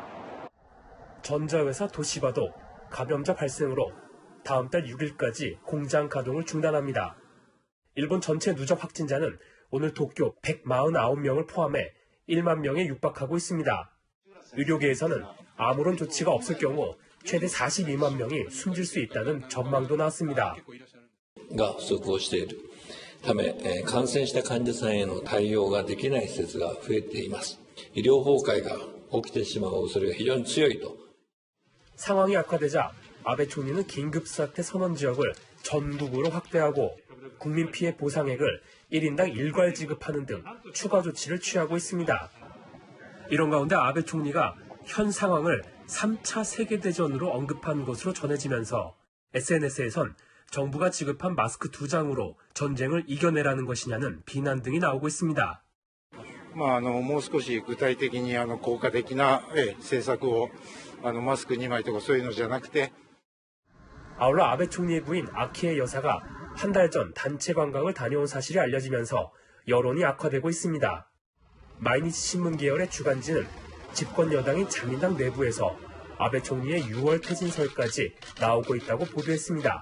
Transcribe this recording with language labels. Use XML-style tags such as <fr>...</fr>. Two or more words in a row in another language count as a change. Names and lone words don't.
<ko>전자회사 도시바도 감염자 발생으로 다음 달 6일까지 공장 가동을 중단합니다. 일본 전체 누적 확진자는 오늘 도쿄 149명을 포함해 1만 명에 육박하고 있습니다. 의료계에서는 아무런 조치가 없을 경우 최대 42만 명이 숨질 수 있다는 전망도 나왔습니다.</ko> <ja>ため、感染した患者さんへの対応ができない施設が増えています。医療崩壊が起きてしまう恐れが非常に強いと。</ja> <ko>상황이 악화되자 아베 총리는 긴급사태 선언 지역을 전국으로 확대하고 국민 피해 보상액을 1인당 일괄 지급하는 등 추가 조치를 취하고 있습니다. 이런 가운데 아베 총리가 현 상황을 3차 세계대전으로 언급한 것으로 전해지면서 SNS에선 정부가 지급한 마스크 2장으로 전쟁을 이겨내라는 것이냐는 비난 등이 나오고 있습니다.</ko> <ja>もう少し具体的に効果的な政策をマスク2枚とかそういうのじゃなくて</ja> <ko>아울러 아베 총리의 부인 아키에 여사가 한 달 전 단체 관광을 다녀온 사실이 알려지면서 여론이 악화되고 있습니다. 마이니치 신문 계열의 주간지는 집권 여당인 자민당 내부에서 아베 총리의 6월 퇴진설까지 나오고 있다고 보도했습니다.</ko>